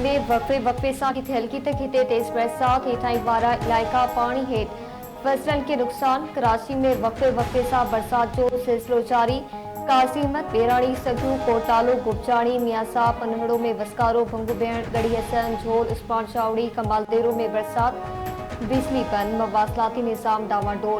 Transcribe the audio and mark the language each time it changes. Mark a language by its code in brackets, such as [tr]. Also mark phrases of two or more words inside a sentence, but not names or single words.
[sd] में वक्फे वक्फे से किथे हल्की तो किथे तेज बरसात हेठाई वारा इलाइका पानी हेठ। फसलन के नुकसान। कराची में वक्फे वक्फे से बरसात जो सिलसिलो जारी। कासिमत, बेराणी, सगू, कोटालो, गुपचाणी, मियासा, पनहड़ो में वस्कारो, भंगू बेण, गढ़ी हसन, झोल, उस्मान चावड़ी, कमालदेरो में बरसात। बिजली बंद। मवासलाती निज़ाम डावाडोल।